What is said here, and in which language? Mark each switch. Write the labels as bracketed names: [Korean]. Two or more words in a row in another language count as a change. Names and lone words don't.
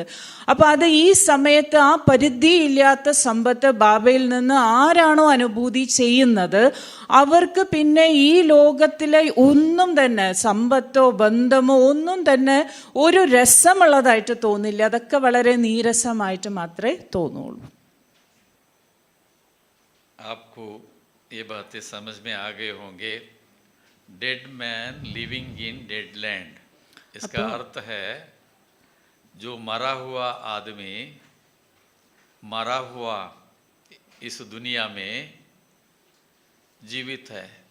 [Malayalam] അപ്പോൾ അത് ഈ സമയത്ത് ആ പരിധിയില്ലാത്ത സമ്പത്ത് ബാബയിൽ നിന്ന് ആരാണോ അനുഭൂതി ചെയ്യുന്നത് അവർക്ക് പിന്നെ ഈ ലോകത്തിലെ ഒന്നും തന്നെ, സമ്പത്തോ ബന്ധമോ ഒന്നും തന്നെ ഒരു രസമുള്ളതായിട്ട് തോന്നില്ല. അതൊക്കെ വളരെ നീരസമായിട്ട് മാത്രമേ തോന്നുള്ളൂ. [Hindi] ये बातें समझ में आ गए होंगे. [English] dead man living in dead land, [Hindi] इसका अर्थ है जो मरा हुआ आदमी मरा हुआ इस दुनिया में जीवित है.